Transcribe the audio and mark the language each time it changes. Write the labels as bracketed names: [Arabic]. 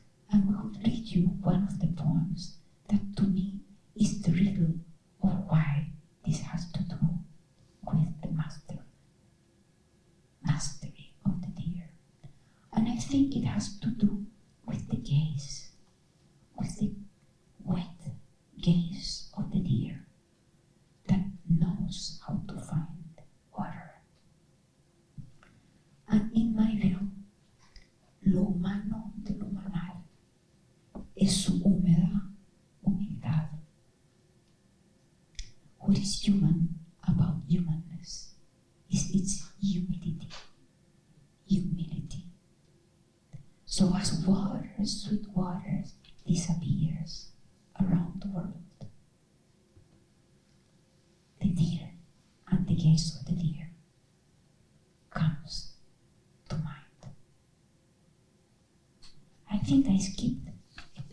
[English] And we will read you one of the poems that to me is the riddle of why this has to do with the mastery of the deer. And I think it has to do with the gaze, with the wet gaze of the deer that knows how to find water. And in my view, [Spanish] lo humano de lo humanal es su húmeda humildad. [English] What is human about humanness is its humility. So as water, sweet water, disappears around the world, the deer and the gaze of the deer comes to mind. I think I skipped a